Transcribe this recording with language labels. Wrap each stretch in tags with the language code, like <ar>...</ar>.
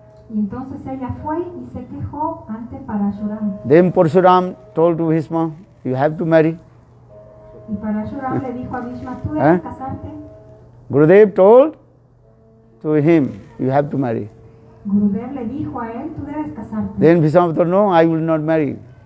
<es>Y entonces ella fue y se quejó ante Parashuram.</es> <en>Then Parsuram told to Bhishma, you have to marry.</en> <es>Y Parashuram le dijo a Bhishma, tú debes casarte.</es> <en>Gurudev told to him, you have to marry.</en> <es>Gurudev le dijo a él, tú debes casarte.</es> <en>Then Bhishma told, no, I will not marry.</en>